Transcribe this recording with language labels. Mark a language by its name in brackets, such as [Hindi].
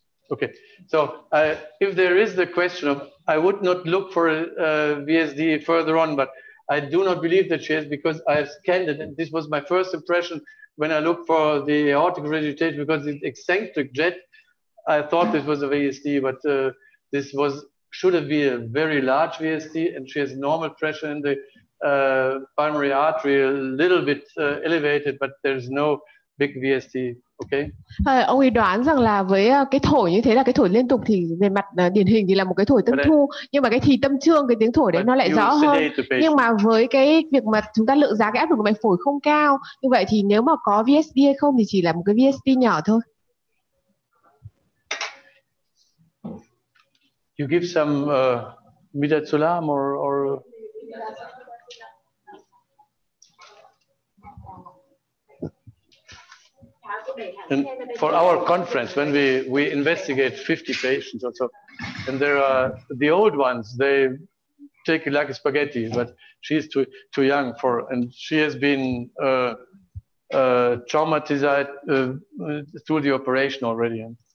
[English] Okay, so if there is the question of, I would not look for a VSD further on, but I do not believe that she has, because I have scanned it, and this was my first impression when I looked for the aortic regurgitation, because it's eccentric jet. I thought this was a VSD, but this should have been a very large VSD, and she has normal pressure in the pulmonary artery, a little bit elevated, but there's no big VSD. Okay. [Vietnamese] Ông ấy đoán rằng là với cái thổi như thế là cái thổi liên tục thì về mặt điển hình thì là một cái thổi tâm thu, nhưng mà cái thì tâm trương, cái tiếng thổi đấy nó lại rõ hơn. Nhưng mà với cái việc mà chúng ta lượng giá cái áp lực của mạch phổi không cao, như vậy thì nếu mà có VSD hay không thì chỉ là một cái VSD nhỏ thôi. [English] You give some midazolam or and for our conference, when we investigate 50 patients or so, and there are the old ones, they take it like a spaghetti, but she's too young and she has been traumatized through the operation already.